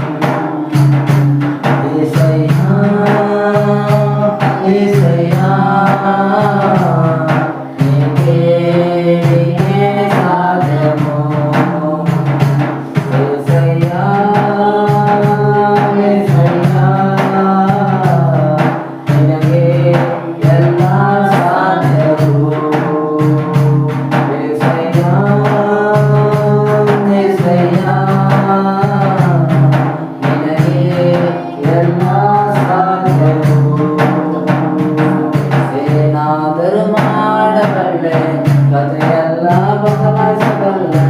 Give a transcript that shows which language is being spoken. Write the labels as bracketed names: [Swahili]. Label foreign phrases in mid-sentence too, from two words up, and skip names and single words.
[Telugu] యేసయ్యా యేసయ్యా నీకే సాధ్యము. [Kannada] యేసయ్యా యేసయ్యా నినగే ಎಲ್ಲಾ ಸಾಧ್ಯವು. యేసయ్యా యేసయ్యా ನಿನಗೆ ಎಲ್ಲಾ ಸಾಧ್ಯವು. ಏನಾದರೂ ಮಾಡಬಲ್ಲೆ ಕಥೆಯೆಲ್ಲ ಬದಲಾಯಿಸಬಲ್ಲೆ.